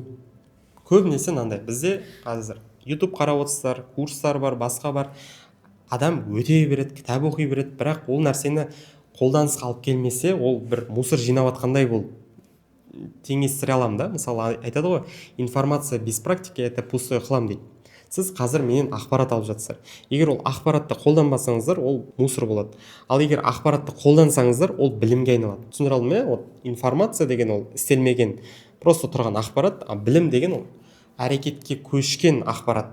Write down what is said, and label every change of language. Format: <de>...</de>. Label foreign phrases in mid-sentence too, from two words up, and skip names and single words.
<kk>Көбінесе мынандай, бізде қазір YouTube қарап отырсыздар, курстар бар, басқа бар. Адам өте береді, кітап оқи береді, бірақ ол нәрсені қолданысқа алып келмесе, ол бір мусор жинап жатқандай болып теңестіре аламын да. Мысалы айтады ғой,</kk> <ru>информация без практики это пустой хлам дейді.</ru> <kk>Сіз қазір менен ақпарат алып жатсыздар. Егер ол ақпаратты қолданбасаңыздар, ол мусор болады. Ал егер ақпаратты қолдансаңыздар, ол білімге айналады. Түсіндіре алдым ба? Вот информация деген ол істелмеген, просто тұрған ақпарат, а білім деген ол әрекетке көшкен ақпарат.</kk>